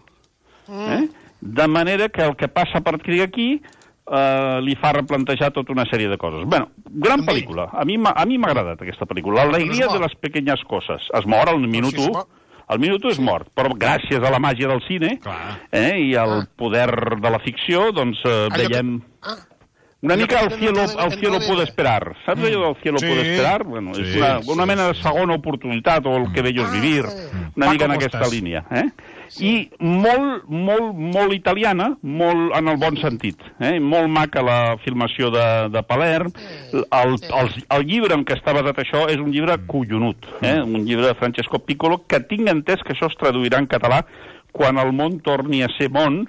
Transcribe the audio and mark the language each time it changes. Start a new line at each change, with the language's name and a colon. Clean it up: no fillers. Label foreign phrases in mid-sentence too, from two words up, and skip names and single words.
Catalan: De manera que el que passa a partir d'aquí li fa replantejar tota una sèrie de coses. Bueno, gran pel·lícula. A mi m'ha agradat aquesta pel·lícula. L'alegria de les pequeñas coses. Es mor al minut 1. Al minut 1 és mort, però gràcies a la màgia del cine i al poder de la ficció, doncs veiem... Una mica el cielo puede esperar. Saps allò del cielo puede esperar? Bueno, és una mena de segona oportunitat o el que bello és vivir, una mica en aquesta línia. I molt italiana, molt en el bon sentit. Molt maca la filmació de Palerm. El llibre en què està basat això és un llibre collonut, un llibre de Francesco Piccolo, que tinc entès que això es traduirà en català quan el món torni a ser món.